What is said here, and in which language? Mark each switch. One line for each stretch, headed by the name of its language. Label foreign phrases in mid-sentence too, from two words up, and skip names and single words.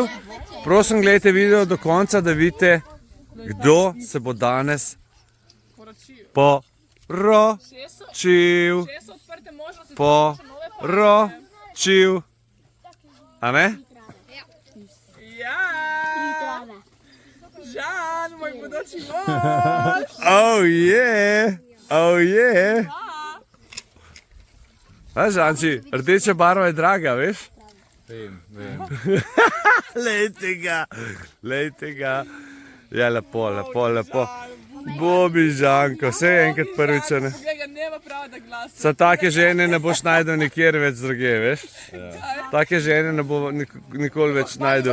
Slovenian: Prosim, gledajte video do konca, da vidite, kdo se bo danes poročil. Poročil. A ne? Žan, moj bodoči mož!
English: Oh yeah! Oh yeah! A,
Slovenian: Žanči, rdeča barva je draga, veš? Vem. Lejte ga. Ja, lepo. Bobi, Žanko, vse je enkrat prvič, ne?
Croatian: Poglej, nema pravda glasa.
Slovenian: Sa take žene ne boš najdel nikjer več druge, veš? Take žene ne bo nikoli več najdel.